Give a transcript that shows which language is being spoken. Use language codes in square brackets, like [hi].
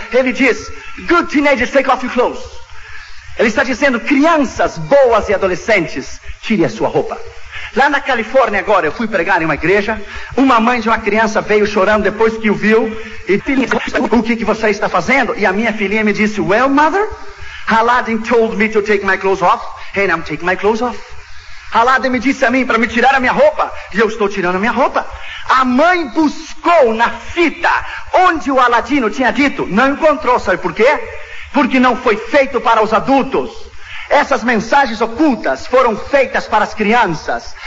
[pt] Ele diz: [en] good teenagers, take off your clothes. [pt] Ele está dizendo: crianças boas e adolescentes, tire a sua roupa. Lá na Califórnia agora, eu fui pregar em uma igreja, uma mãe de uma criança veio chorando depois que o viu, e filhinha, o que você está fazendo? E a minha filhinha me disse: [en] well, mother, Aladdin told me to take my clothes off, and I'm taking my clothes off. [pt] Aladdin me disse a mim para me tirar a minha roupa, e eu estou tirando a minha roupa. A mãe buscou na fita onde o Aladino tinha dito, não encontrou, sabe por quê? Porque não foi feito para os adultos. Essas mensagens ocultas foram feitas para as crianças.